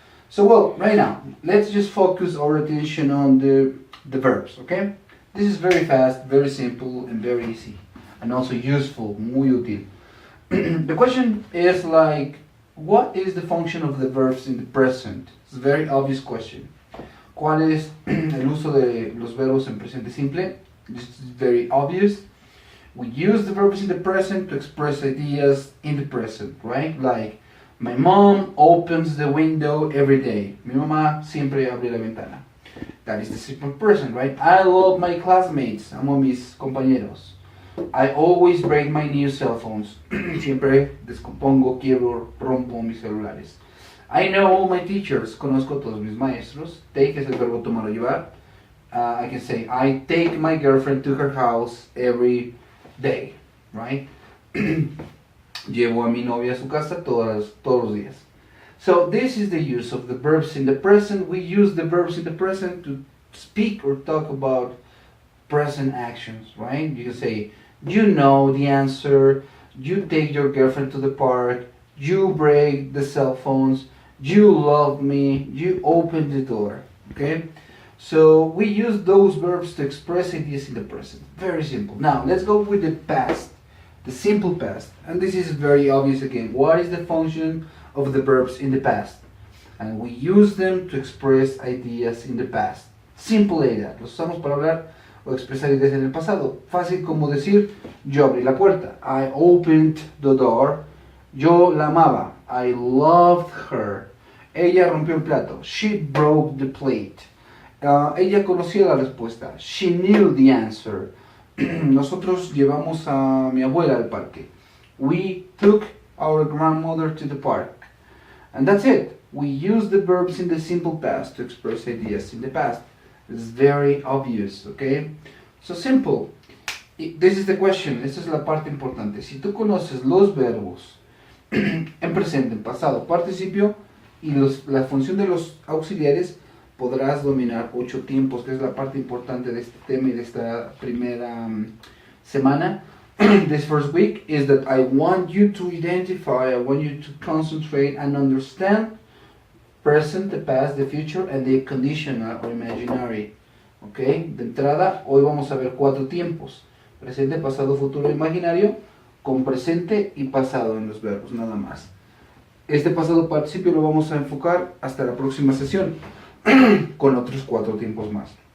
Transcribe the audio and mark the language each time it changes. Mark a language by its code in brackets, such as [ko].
[en] So, well, right now, let's just focus our attention on the verbs, okay? This is very fast, very simple, and very easy, and also useful, [es] muy útil. [en] The question is like, what is the function of the verbs in the present? It's a very obvious question. [es] ¿Cuál es el uso de los verbos en presente simple? [en] This is very obvious. We use the verbs in the present to express ideas in the present, right? Like, my mom opens the window every day. [es] Mi mamá siempre abre la ventana. [en] That is the simple present, right? I love my classmates. [es] Amo a mis compañeros. [en] I always break my new cell phones. [es] Siempre descompongo, quiebro, rompo mis celulares. [en] I know all my teachers. [es] Conozco a todos mis maestros. Take es el verbo tomar o llevar. [en] I can say, I take my girlfriend to her house every day, right? [es] Llevo a mi novia a su casa todos los días. [en] So this is the use of the verbs in the present. We use the verbs in the present to speak or talk about present actions, right? You can say, you know the answer, you take your girlfriend to the park, you break the cell phones, you love me, you open the door, okay? So we use those verbs to express ideas in the present. Very simple. Now, let's go with the past, the simple past. And this is very obvious again. What is the function of the verbs in the past? And we use them to express ideas in the past. Simple idea. [es] Los usamos para hablar o expresar ideas en el pasado. Fácil como decir, yo abrí la puerta. [en] I opened the door. [es] Yo la amaba. [en] I loved her. [es] Ella rompió el plato. [en] She broke the plate. [es] Ella conocía la respuesta. [en] She knew the answer. [es] Nosotros llevamos a mi abuela al parque. [en] We took our grandmother to the park. And that's it. We use the verbs in the simple past to express ideas in the past. It's very obvious, okay? So simple. This is the question. [es] Esta es la parte importante. Si tú conoces los verbos en presente, en pasado, participio y la función de los auxiliares, podrás dominar 8 tiempos, que es la parte importante de este tema y de esta primera semana. [en] This first week is that I want you to identify, I want you to concentrate and understand present, the past, the future, and the conditional or imaginary. Okay? [es] De entrada, hoy vamos a ver 4 tiempos. Presente, pasado, futuro, imaginario, con presente y pasado en los verbos, nada más. Este pasado participio lo vamos a enfocar hasta la próxima sesión, con otros 4 tiempos más.